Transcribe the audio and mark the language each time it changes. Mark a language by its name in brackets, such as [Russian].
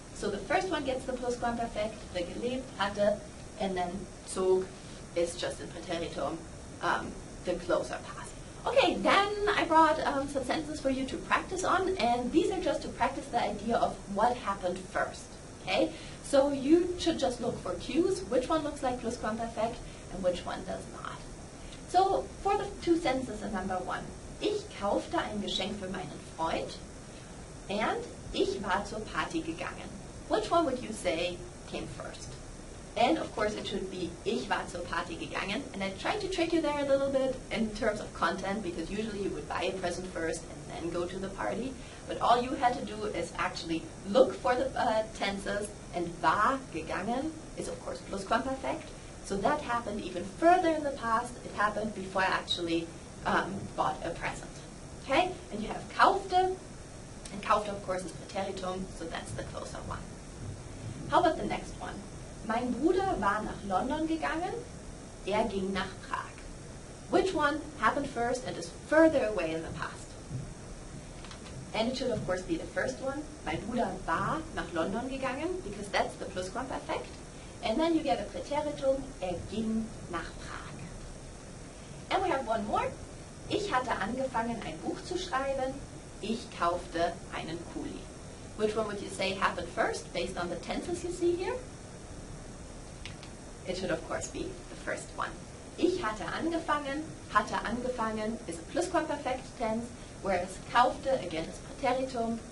[English] So the first one gets the plusquamperfect, the gelebt hatte, and then zog is just in Präteritum, the closer past. Okay, then I brought some sentences for you to practice on, and these are just to practice the idea of what happened first. Okay, so you should just look for cues, which one looks like plusquamperfect and which one does not. So for the two sentences in number one, [German] ich kaufte ein Geschenk für meinen Freund [English] and [German] ich war zur Party gegangen. [English] Which one would you say came first? And of course it should be [German] ich war zur Party gegangen. [English] And I tried to trick you there a little bit in terms of content, because usually you would buy a present first and then go to the party. But all you had to do is actually look for the tenses, and war gegangen is of course plusquamperfect. So that happened even further in the past. It happened before I actually bought a present. Okay? And you have kaufte, and kaufte of course is Präteritum, so that's the closer one. How about the next one? [German] Mein Bruder war nach London gegangen, ging nach Prag. [English] Which one happened first and is further away in the past? And it should of course be the first one. [German] Mein Bruder war nach London gegangen, [English] because that's the plusquamperfect. And then you get a Präteritum, [German] ging nach Prag. [English] And we have one more. [German] Ich hatte angefangen, ein Buch zu schreiben. Ich kaufte einen Kuli. [English] Which one would you say happened first, based on the tenses you see here? It should of course be the first one. [German] Ich hatte angefangen [English] is a plusquamperfect tense, whereas kaufte, again, is Präteritum.